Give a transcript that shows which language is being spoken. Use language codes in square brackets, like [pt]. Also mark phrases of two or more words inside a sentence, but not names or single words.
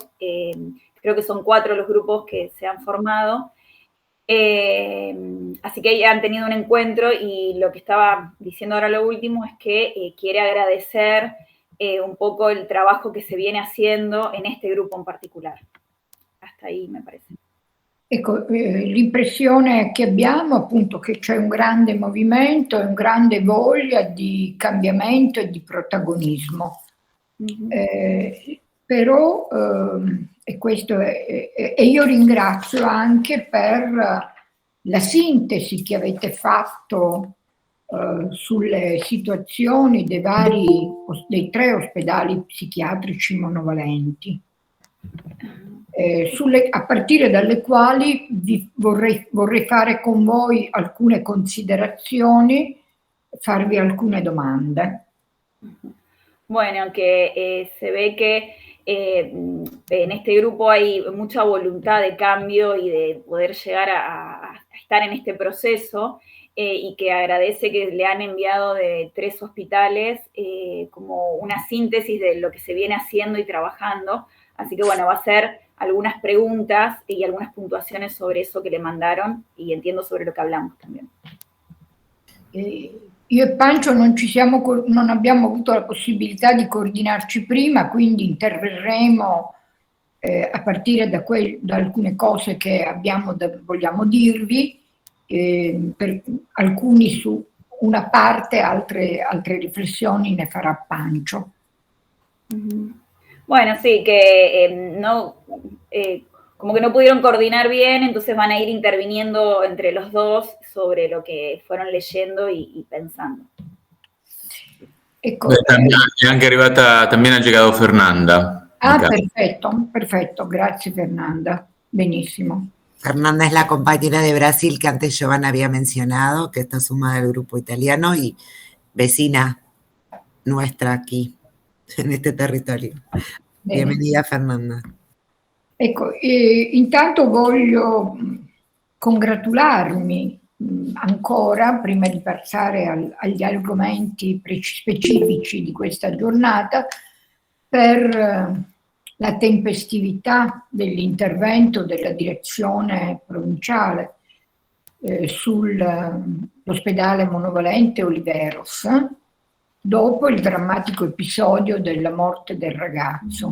[es] Creo que son 4 los grupos que se han formado. Así que han tenido un encuentro y lo que estaba diciendo ahora lo último es que quiere agradecer un poco el trabajo che si viene haciendo in este gruppo [it] in particolare. [es] Hasta ahí me parece. [it] Ecco, l'impressione che abbiamo appunto che c'è un grande movimento e un grande voglia di cambiamento e di protagonismo. Però, e questo e io ringrazio anche per la sintesi che avete fatto sulle situazioni dei 3 ospedali psichiatrici monovalenti, a partire dalle quali vorrei fare con voi alcune considerazioni, farvi alcune domande. [es] Bueno, que se ve que en este grupo hay mucha voluntad de cambio y de poder llegar a estar en este proceso, y que agradece que le han enviado de 3 hospitales como una síntesis de lo que se viene haciendo y trabajando. Así que bueno, va a hacer algunas preguntas y algunas puntuaciones sobre eso que le mandaron, y entiendo sobre lo que hablamos también. [it] Io e Pancio non abbiamo avuto la possibilità di coordinarci prima, quindi interverremo a partire da alcune cose che vogliamo dirvi, per alcuni su una parte, altre riflessioni ne farà Pancio. [es] Bueno, sí, que como que no pudieron coordinar bien, entonces van a ir interviniendo entre los dos sobre lo que fueron leyendo y pensando. [it] Ecco, è anche arrivata, [es] también ha llegado Fernanda. [it] Perfetto, grazie Fernanda, benissimo. [es] Fernanda es la compañera de Brasil que antes Giovanna había mencionado, que está sumada al grupo italiano y vecina nuestra aquí, en este territorio. Bienvenida, Fernanda. [it] Ecco, intanto voglio congratularmi ancora, prima di passare agli argomenti specifici di questa giornata, per la tempestività dell'intervento della direzione provinciale sull'ospedale monovalente Oliveros, dopo il drammatico episodio della morte del ragazzo.